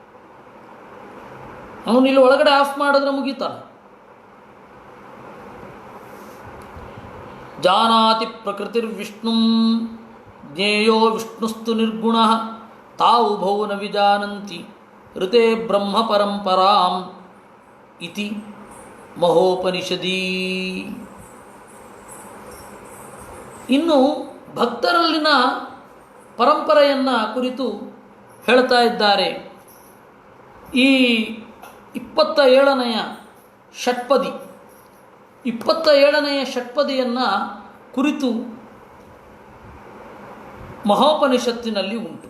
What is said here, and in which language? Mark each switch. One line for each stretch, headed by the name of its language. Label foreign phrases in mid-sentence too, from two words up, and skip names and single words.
Kannada: ಅವನು ಇಲ್ಲಿ ಒಳಗಡೆ ಆಫ್ ಮಾಡಿದ್ರೆ ಮುಗೀತಾನೆ.
Sanskrit: ಜಾನಾತಿ ಪ್ರಕೃತಿರ್ವಿಷ್ಣುಂ ಜ್ಞೇಯೋ ವಿಷ್ಣುಸ್ತು ನಿರ್ಗುಣಃ ತಾವುಭೌ ನ ವಿಜಾನಂತಿ ಋತೆ ಬ್ರಹ್ಮ ಪರಂಪರಾಂ ಇತಿ ಮಹೋಪನಿಷದೀ.
Kannada: ಇನ್ನು ಭಕ್ತರಲ್ಲಿನ ಪರಂಪರೆಯನ್ನು ಕುರಿತು ಹೇಳ್ತಾ ಇದ್ದಾರೆ. ಈ 27ನೆಯ ಷಟ್ಪದಿ 27ನೆಯ ಷಟ್ಪದಿಯನ್ನು ಕುರಿತು ಮಹೋಪನಿಷತ್ತಿನಲ್ಲಿ ಉಂಟು.